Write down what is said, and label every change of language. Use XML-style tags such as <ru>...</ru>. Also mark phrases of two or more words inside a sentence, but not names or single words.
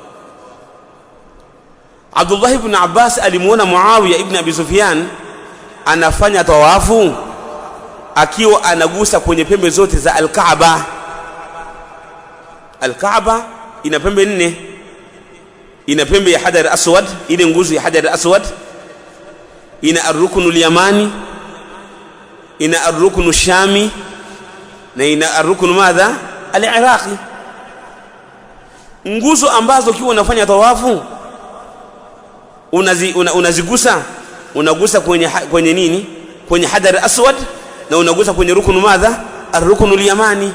<sw>Abdullah ibn Abbas alimuona Muawiya ibn Abi Sufyan anafanya tawafu akiwa anagusa kwenye pembe zote za al-Kaaba. Al-Kaaba ina pembe 4. Ina pembe ya Hajar al-Aswad, ile nguzo ya Hajar al-Aswad, ina ar-Rukn al-Yamani, ina ar-Rukn al-Shami, na ina ar-Rukn madha al-Iraqi. Nguzo ambazo kiwa unafanya tawafu unazigusa, unagusa kwenye nini? Kwenye Hajar al-Aswad, na unagusa kwenye rukun madha ar-Rukn al-Yamani.</sw>